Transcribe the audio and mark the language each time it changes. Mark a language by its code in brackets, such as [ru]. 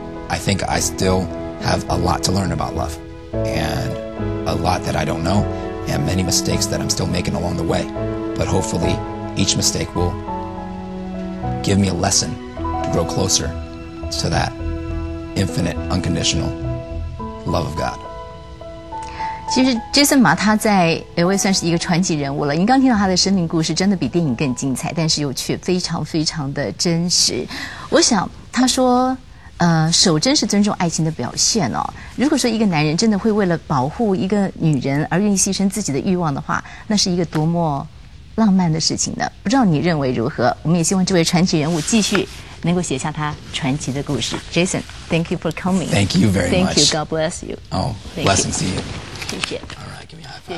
[en] I think I still have a lot to learn about love, and a lot that I don't know, and many mistakes that I'm still making along the way. But hopefully each mistake will give me a lesson to grow closer to that infinite, unconditional love of God. [zh] 其实 Jaeson Ma 他在LA 算是一个传奇人物了。您刚听到他的生命故事，真的比电影更精彩，但是又却非常非常的真实。我想他说，守贞是尊重爱情的表现哦。如果说一个男人真的会为了保护一个女人而愿意牺牲自己的欲望的话，那是一个多么浪漫的事情呢？不知道你认为如何？我们也希望这位传奇人物继续能够写下他传奇的故事。 [en] Jaeson, thank you for coming. Thank you very much. Thank you. God bless you. Oh, blessings to you. [zh] 谢谢。 [en] All right, give me a high five.